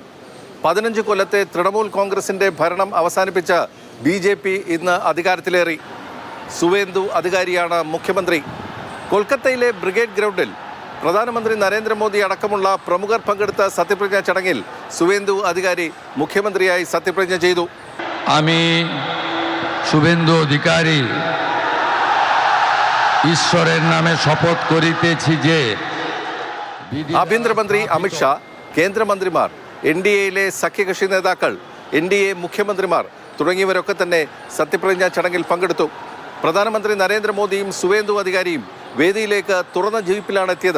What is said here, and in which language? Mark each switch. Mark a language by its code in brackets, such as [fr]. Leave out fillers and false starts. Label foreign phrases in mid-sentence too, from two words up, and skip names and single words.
[ml] 15 കൊല്ലത്തെ തൃണമൂൽ കോൺഗ്രസിന്റെ ഭരണം അവസാനിപ്പിച്ച BJP ഇന്ന് അധികാരത്തിലേറി. സുവേന്ദു അധികാരിയാണ് മുഖ്യമന്ത്രി. കൊൽക്കത്തയിലെ ബ്രിഗേഡ് ഗ്രൗണ്ടിൽ പ്രധാനമന്ത്രി നരേന്ദ്രമോദി അടക്കമുള്ള പ്രമുഖർ പങ്കെടുത്ത സത്യപ്രതിജ്ഞാ ചടങ്ങിൽ സുവേന്ദു അധികാരി മുഖ്യമന്ത്രിയായി സത്യപ്രതിജ്ഞ ചെയ്തു. [bn] আমি শুভেন্দু অধিকারী ঈশ্বরের নামে শপথ করিতেছি যে [ml] ആഭ്യന്തരമന്ത്രി അമിത്ഷാ, കേന്ദ്രമന്ത്രിമാർ, NDAയിലെ സഖ്യകക്ഷി നേതാക്കൾ, NDA മുഖ്യമന്ത്രിമാർ തുടങ്ങിയവരൊക്കെ തന്നെ സത്യപ്രതിജ്ഞാ ചടങ്ങിൽ പങ്കെടുത്തു. പ്രധാനമന്ത്രി നരേന്ദ്രമോദിയും സുവേന്ദു അധികാരിയും വേദിയിലേക്ക് തുറന്ന ജീപ്പിലാണ് എത്തിയത്.